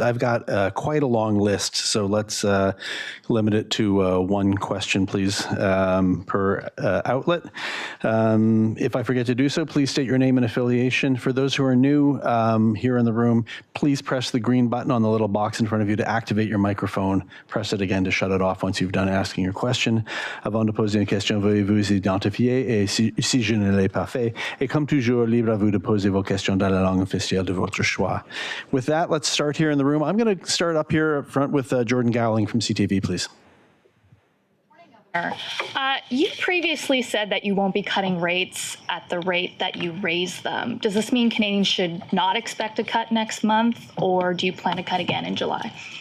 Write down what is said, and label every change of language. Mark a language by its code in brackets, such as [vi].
[en] I've got quite a long list, so let's limit it to one question, please, per outlet. If I forget to do so, please state your name and affiliation. For those who are new here in the room, please press the green button on the little box in front of you to activate your microphone. Press it again to shut it off once you've done asking your question. [fr] Avant de poser une question, veuillez vous identifier et si je ne l'ai pas fait, et comme toujours, libre à vous de poser vos questions dans la langue officielle de votre choix. [en] With that, let's start here in the room. I'm going to start up here up front with Jordan Gowling from CTV, please. You previously said that you won't be cutting rates at the rate that you raise them. Does this mean Canadians should not expect a cut next month, or do you plan to cut again in July?